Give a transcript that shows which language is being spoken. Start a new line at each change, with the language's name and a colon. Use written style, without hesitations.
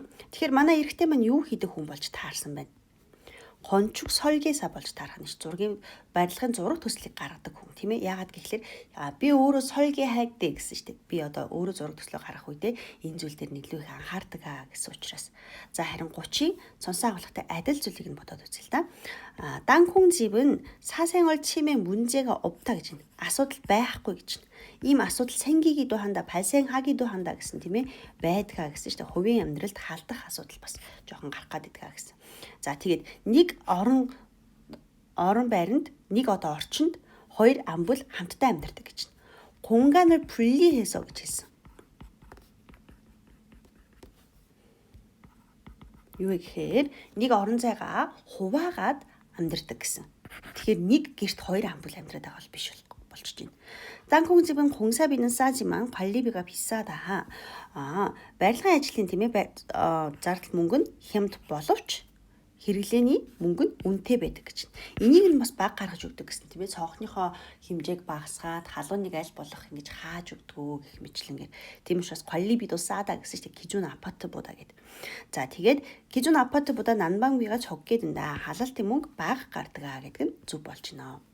Mongolian: Тэгэхээр манай эрэгтэй маань юу хийдэг хүн болж таарсан байна? 건축 설계사 болж таарах нь зургийн барилгын зураг төслийг гаргадаг хүн тийм ээ. Яагаад гэвэл би өөрөө
Korean: 설계하되
Mongolian: гэсэн шүү дээ. Би одоо өөрөө зураг төслөө гаргах үедээ энэ зүйл дээр нэглүү их анхаардаг гэсэн учраас. За харин 30-ийн сонсон агуулгатай адил зүйлийг нь бодоод үзье л да.
Korean: 땅콩 집은 사생활 침해 문제가 없다
Mongolian: гэж байна. асуудал байхгүй гэж байна. ийм асуудал
Korean: 생기기도 한다, 발생하기도 한다
Mongolian: гэсэн тийм ээ. байдгаа гэсэн шүү дээ. хувийн амьдралд халдах асуудал бас жоохон гарах гадаг гэсэн. За тэгээд нэг орон байранд нэг одоо орчинд хоёр ам бүл хамтдаа амьдардаг гэж байна.
Korean: 공간을 분리해서
Mongolian: гэж хэлсэн. юу гэхээр нэг орон зайгаа хуваагаад амьдардаг гэсэн. Тэгэхээр нэг гэрт хоёр ам бүл амьдраад байгаа бол биш болчихж байна.
Korean: 땅콩 집은 공사비는 싸지만 관리비가 비싸다.
Mongolian: барилгын ажлын тийм ээ зардал мөнгө нь хямд боловч хэрэглээний мөнгө нь үнэтэй байдаг гэж. Энийг нь бас баг гаргаж өгдөг гэсэн тийм ээ. Цонхныхоо хэмжээг багасгаад халууныг аль болох ингэж хааж өгдгөө гэх мэтлэнгээр. Тийм учраас
Korean: 관리비도 싸다
Mongolian: гэсэн чинь
Korean: 기존 아파트보다
Mongolian: гэдэг. За тэгээд
Korean: 기존 아파트보다 난방비가 적게 든다.
Mongolian: халаалтын мөнгө бага гардаг гэдэг нь зөв болж байна.